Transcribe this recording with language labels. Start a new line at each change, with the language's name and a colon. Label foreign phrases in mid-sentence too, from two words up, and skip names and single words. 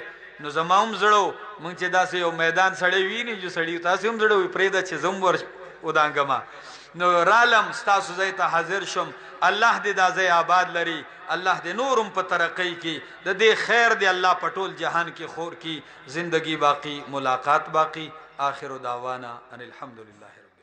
Pashto: نو زما هم زړه موږ چې داسې یو میدان سړی ویني جو سړي تاسې هم زړه وي پرېږده چې زه هم ور ودانګمه. نو رالم ستاسو ځای ته حاضر شم. الله دې دا ځای آباد لري، الله دې نورم په ترقی کی، د دې خیر دې الله په ټول جهان کې خور کی، زندگی باقی، ملاقات باقی.
Arabic: آخر دعوانا ان الحمدللہ.